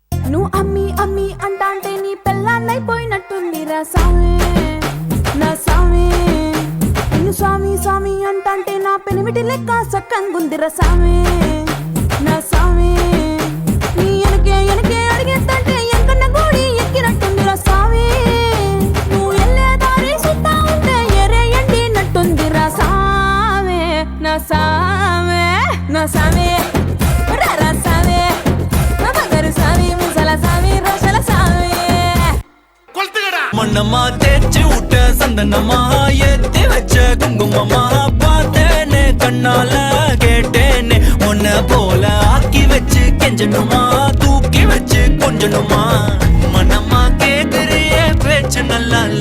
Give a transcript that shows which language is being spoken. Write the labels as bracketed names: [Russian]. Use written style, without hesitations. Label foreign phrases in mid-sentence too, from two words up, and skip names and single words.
[Telugu] నువ్వు అమ్మి అమ్మి అంటాంటే నీ పెళ్ళాన్నైపోయినట్టుందిరా సామి నా సామి నిన్ను స్వామి స్వామి అంటాంటే నా పెనిమిటి లెక్క సక్కంగుందిరా సామి నా సామి నీ ఎనకే ఎనకే అడిగేస్తంటే ఎంకన్న గోడి ఎక్కినట్టుందిరా సామి నువ్వు ఎల్లే దారి సుత్తా ఉంటే ఎరే ఎండినట్టుందిరా సామి నా సామి నా సామి రారా సామి [Tamil] மண்ணம்மா தேய்ச்சி விட்ட சந்தனமா ஏத்தி வச்ச குங்குமமா பார்த்தேனே கண்ணால கேட்டேனே உன்ன போல ஆக்கி வச்சு கெஞ்சணுமா தூக்கி வச்சு கொஞ்சணுமா மண்ணம்மா கேக்குறிய பேச்சு நல்லா இல்ல